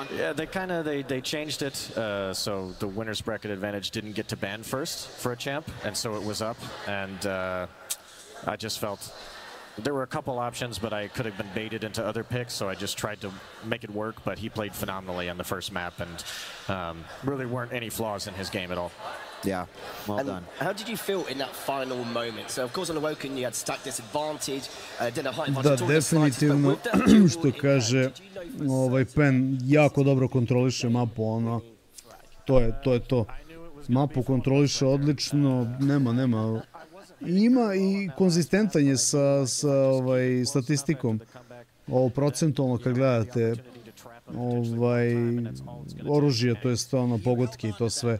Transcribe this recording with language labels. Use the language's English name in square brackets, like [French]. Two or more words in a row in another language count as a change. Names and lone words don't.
[English] Yeah, they changed it, so the winner's bracket advantage didn't get to ban first for a champ, and so it was up, and I just felt there were a couple options, but I could have been baited into other picks, so I just tried to make it work, but he played phenomenally on the first map, and really weren't any flaws in his game at all. Yeah, well done. How did you feel in that final moment? So, of course, on Awoken, you had stack disadvantage, didn't high [Serbian] da, definitivno, što kaže Pen, jako dobro kontroliše mapu, ono, to je to. Mapu kontroliše odlično, nema. Ima i konzistentan je sa statistikom, procentualno kad gledate oružje, to jest ono pogodke i to sve.